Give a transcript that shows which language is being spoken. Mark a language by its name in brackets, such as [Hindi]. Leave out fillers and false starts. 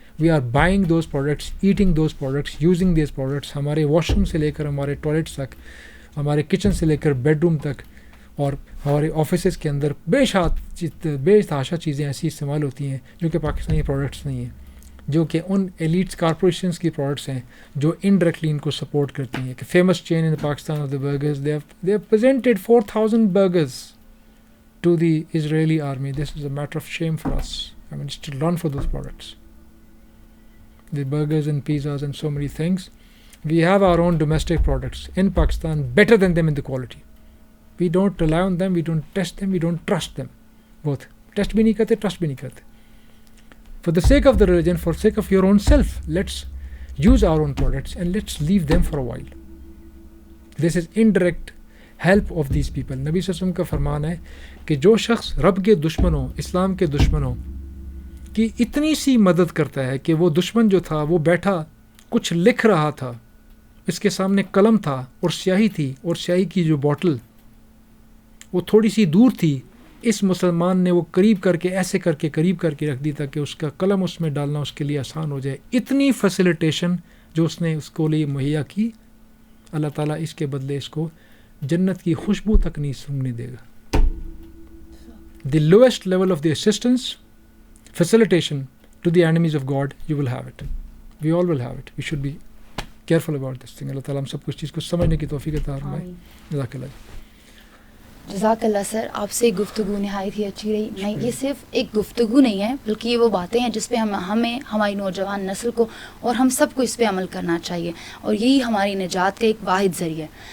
[English] We are buying those products, eating those products, using these products. [Urdu] ہمارے wash room سے لے کر ہمارے ٹوائلٹس تک، ہمارے کچن سے لے کر بیڈ روم تک، اور ہمارے آفیسز کے اندر بے تحاشا چیزیں ایسی استعمال ہوتی ہیں جو کہ پاکستانی پروڈکٹس نہیں ہیں، جو کہ ان ایلیٹس کارپوریشنز کی پروڈکٹس ہیں جو انڈائریکٹلی ان کو سپورٹ کرتی ہیں. کہ [English] Famous chain in Pakistan of the burgers, they have presented 4,000 burgers to the Israeli army. This is a matter of shame for us. I mean, it's to run for those products. The burgers and pizzas and so many things. We have our own domestic products in Pakistan, better than them in the quality. We don't rely on them, we don't test them, we don't trust them. Both. [Urdu] Test bhi nahi karte, [English] trust bhi nahi karte. For the sake of the religion, for the sake of your own self, let's use our own products and let's leave them for a while. This is indirect help of these people. [Urdu] نبی صلی اللہ علیہ وسلم کا فرمان ہے کہ جو شخص رب کے دشمنوں، اسلام کے دشمنوں کی اتنی سی مدد کرتا ہے کہ وہ دشمن جو تھا وہ بیٹھا کچھ لکھ رہا تھا، اس کے سامنے قلم تھا اور سیاہی تھی، اور سیاہی کی جو بوٹل وہ تھوڑی سی دور تھی، اس مسلمان نے وہ قریب کر کے، ایسے کر کے قریب کر کے رکھ دی تاکہ اس کا قلم اس میں ڈالنا اس کے لیے آسان ہو جائے. اتنی فیسیلیٹیشن جو اس نے اس کو لیے مہیا کی، اللہ تعالیٰ اس کے بدلے اس کو جنت کی خوشبو تک نہیں سونگنے دے گا. [English] The lowest level of the assistance, facilitation to the enemies of God, you will have it. We all will have it. We should be careful about this thing. [Urdu] اللہ تعالیٰ ہم سب کچھ چیز کو سمجھنے کی توفیق عطا فرمائے. جزاک اللہ. جزاک اللہ سر، آپ سے گفتگو نہایت ہی اچھی رہی. نہیں، یہ صرف ایک گفتگو نہیں ہے بلکہ یہ وہ باتیں ہیں جس پہ ہمیں ہماری نوجوان نسل کو اور ہم سب کو اس پہ عمل کرنا چاہیے، اور یہی ہماری نجات کا ایک واحد ذریعہ ہے.